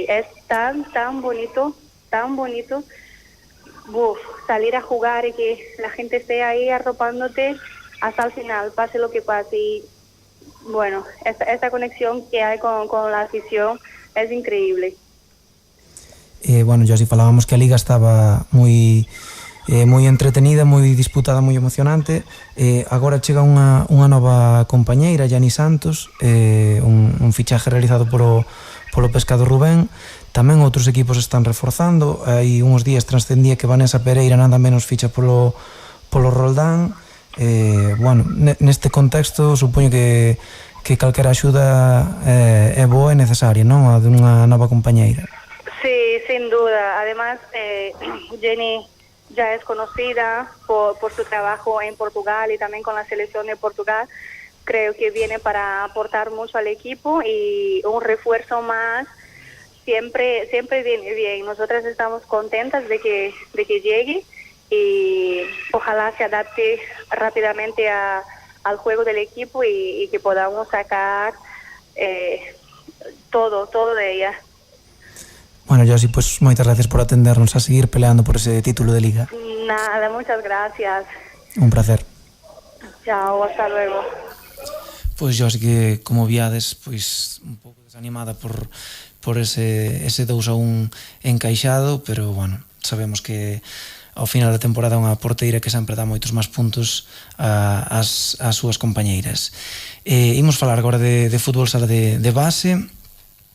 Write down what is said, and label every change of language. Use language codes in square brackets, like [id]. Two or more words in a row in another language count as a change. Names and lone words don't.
[es] Es tan bonito, salir a jugar y que la gente esté ahí arropándote hasta el final, pase lo que pase. Y bueno, esta conexión que hay con la afición es increíble. Bueno, Josi, [gl] falábamos que a Liga estaba moi entretenida, moi disputada, moi emocionante. Agora chega unha nova compañeira, Yani Santos, un fichaje realizado polo Pescado Rubén. Tamén outros equipos están reforzando. Hai uns días trascendía que Vanessa Pereira nada menos ficha polo Roldán. Bueno, neste contexto supoño que calquera axuda é boa e necesaria, non? A dunha nova compañeira. [es] Sí, sin duda. Además, Jenny ya es conocida por su trabajo en Portugal y también con la selección de Portugal. Creo que viene para aportar mucho al equipo, y un refuerzo más siempre viene bien. Nosotras estamos contentas de que llegue, y ojalá se adapte rápidamente al juego del equipo y que podamos sacar todo de ella. [gl] Bueno, Josi, pues moitas gracias por atendernos, a seguir peleando por ese título de Liga. [es] Nada, muchas gracias. Un placer. Chao, hasta luego. [gl] Pois Josi, que como viades, pois un pouco desanimada por ese 2-1 encaixado, pero bueno, sabemos que ao final da temporada é unha porteira que sempre dá moitos máis puntos ás súas compañeiras. Imos falar agora de fútbol sala de base.